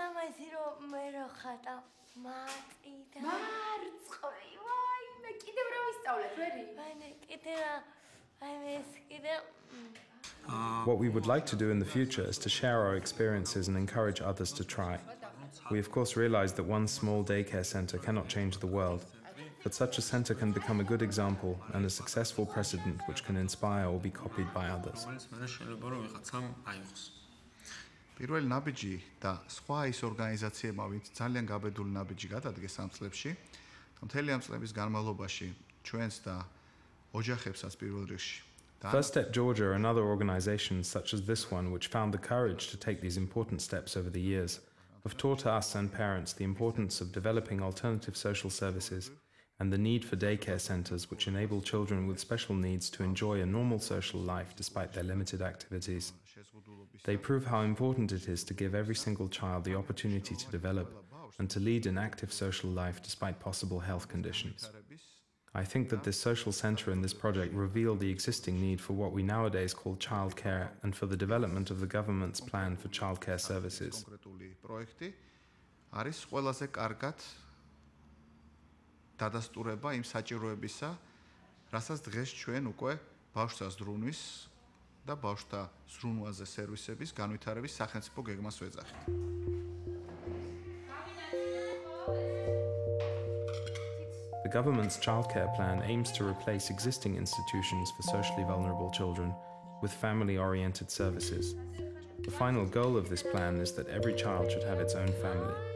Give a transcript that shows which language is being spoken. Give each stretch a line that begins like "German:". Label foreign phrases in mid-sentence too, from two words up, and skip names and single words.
English: What we would like to do in the future is to share our experiences and encourage others to try. We of course realize that one small daycare center cannot change the world, but such a center can become a good example and a successful precedent which can inspire or be copied by others.
Georgian: პირველი ნაბიჯი და სხვა ის ორგანიზაციებმა, ვინც ძალიან გაბედული ნაბიჯი გადადგეს ამ წლებში, მთელი ამ წლების განმავლობაში ჩვენს და ოჯახებსაც პირველ რიგში.
English: First Step Georgia and other organizations such as this one, which found the courage to take these important steps over the years, have taught us and parents the importance of developing alternative social services and the need for daycare centers which enable children with special needs to enjoy a normal social life despite their limited activities. They prove how important it is to give every single child the opportunity to develop and to lead an active social life despite possible health conditions. I think that this social center and this project reveal the existing need for what we nowadays call childcare and for the development of the government's plan for childcare services.
Georgian: არის ყველაზე კარგად დადასტურება იმ საჭიროებისა, რასაც დღეს ჩვენ უკვე ბავშვთა ზრუნვის და ბავშვთა ზრუნვაზე სერვისების განვითარების სახელმწიფო გეგმას ვეძახით.
English: The government's childcare plan aims to replace existing institutions for socially vulnerable children with family-oriented services. The final goal of this plan is that every child should have its own family.